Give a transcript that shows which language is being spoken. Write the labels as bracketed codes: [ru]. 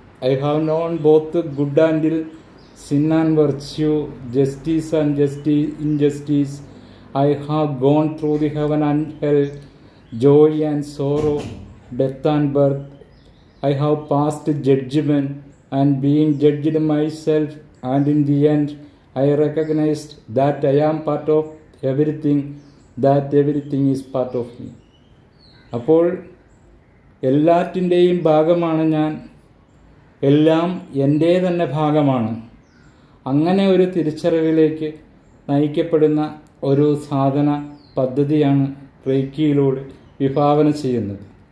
[en] I have known both good and ill, sin and virtue, justice and injustice. I have gone through the heaven and hell, joy and sorrow, death and birth. I have passed judgment and being judged myself, and in the end I recognized that I am part of everything, that everything is part of me. [ml] അപ്പോൾ എല്ലാറ്റിൻ്റെയും ഭാഗമാണ് ഞാൻ, എല്ലാം എൻ്റെ തന്നെ ഭാഗമാണ്. അങ്ങനെ ഒരു തിരിച്ചറിവിലേക്ക് നയിക്കപ്പെടുന്ന ഒരു സാധന പദ്ധതിയാണ് റേക്കിയിലൂടെ വിഭാവന ചെയ്യുന്നത്.